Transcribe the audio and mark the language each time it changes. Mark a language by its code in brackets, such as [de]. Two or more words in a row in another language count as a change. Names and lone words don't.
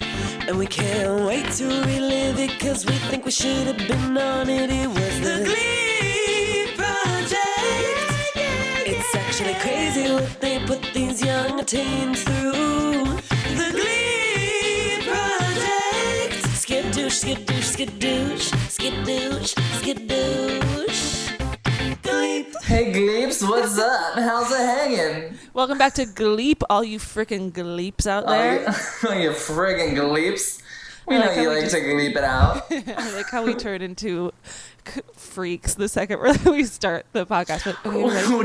[en] And we can't wait to relive it, cause we think we should have been on it. It was the Glee Project. It's actually crazy what they put these young teens through. The Glee Project. Skidoosh, skidoosh, skidoosh, skidoosh, skidoosh. Gleep. Hey Gleeps, what's up? How's it hanging? Welcome back to Gleep, all you freaking Gleeps out there. You friggin' Gleeps. We I know like how you we like just- to Gleep it out. I like how we turn into freaks the second we start the podcast. But, okay, ready?